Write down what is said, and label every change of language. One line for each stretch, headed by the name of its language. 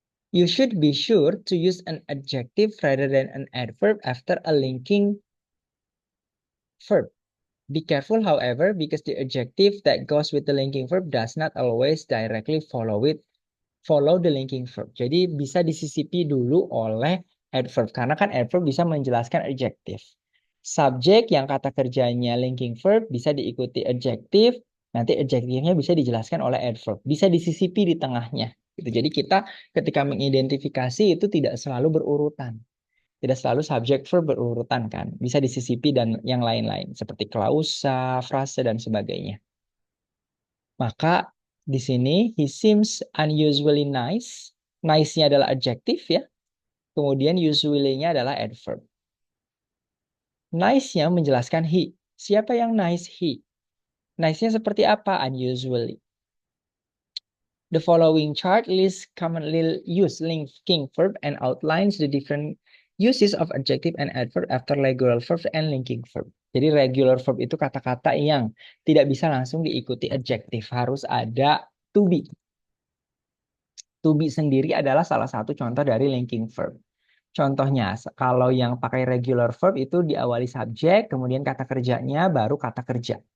English: You should be sure to use an adjective rather than an adverb after a linking verb. Be careful, however, because the adjective that goes with the linking verb does not always directly follow the linking verb.
Indonesian: Jadi bisa disisipi dulu oleh adverb karena kan adverb bisa menjelaskan adjektif. Subjek yang kata kerjanya linking verb bisa diikuti adjektif, nanti adjektifnya bisa dijelaskan oleh adverb. Bisa disisipi di tengahnya. Gitu. Jadi kita ketika mengidentifikasi itu tidak selalu berurutan. Tidak selalu subjek verb berurutan kan. Bisa disisipi dan yang lain-lain. Seperti klausa, frase, dan sebagainya. Maka di sini,
English: he seems unusually nice.
Indonesian: Nice-nya adalah adjektif ya. Kemudian usually-nya adalah adverb. Nice-nya menjelaskan he. Siapa yang nice? He. Nice-nya seperti apa? Unusually.
English: The following chart lists commonly used linking verb and outlines the different uses of adjective and adverb after regular verb and linking verb.
Indonesian: Jadi regular verb itu kata-kata yang tidak bisa langsung diikuti adjective, harus ada to be. To be sendiri adalah salah satu contoh dari linking verb. Contohnya, kalau yang pakai regular verb itu diawali subjek, kemudian kata kerjanya, baru kata kerja.